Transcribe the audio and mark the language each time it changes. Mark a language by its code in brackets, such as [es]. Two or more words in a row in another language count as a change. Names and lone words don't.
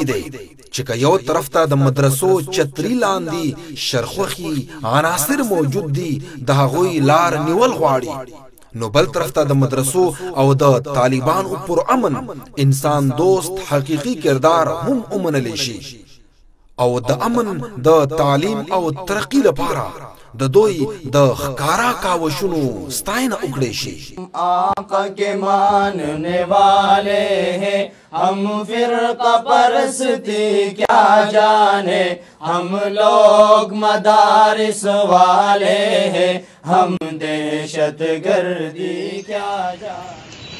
[ps] دی چې یو طرف ته د مدرسو چتری لاندې شرخوخي عناصر موجود دي د هغوی لار نیول غواړي نو بل طرف ته د مدرسو او د طالبانو پر امن انسان دوست حقیقي کردار هم ومنل شي او د امن د تعلیم او ترقی لپاره د دوی د خکارا کاوشونو ستاینه وکړي شي [ur] آقا کے ماننے والے ہیں ہم فرقہ پرستی کیا جانے ہم لوگ مدارس والے ہیں ہم دہشت گردی کیا جانے